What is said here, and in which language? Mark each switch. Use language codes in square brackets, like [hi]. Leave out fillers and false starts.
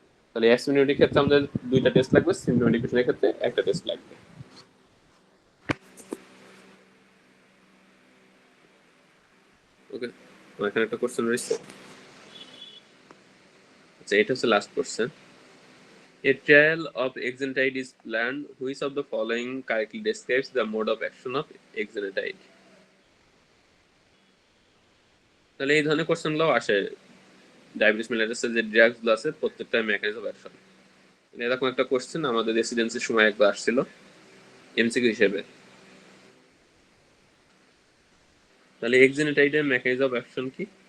[bn] তাহলে অ্যাসিম্পটোমেটিক ক্ষেত্রে আমাদের 2টা টেস্ট লাগবে, সিম্পটোমেটিক পেশেন্টের ক্ষেত্রে একটা টেস্ট লাগবে। ওকে, এখানে একটা কোশ্চেন রয়েছে, আচ্ছা এটা হচ্ছে last question. [en] A trial of exenatide is planned. Which of the following correctly describes the mode of action of exenatide? [bn] তাহলে এই ধরনের কোশ্চেনগুলো আসে ডায়াবেটিস মেলিটাসের যে ড্রাগসগুলো আছে প্রত্যেকটা মেকানিজম অফ অ্যাকশন। এরকম একটা কোশ্চেন আমাদের রেসিডেন্সির সময় একবার আসছিল এমসিকিউ হিসেবে। তাহলে এক্সেনাটাইডের মেকানিজম অফ অ্যাকশন কি?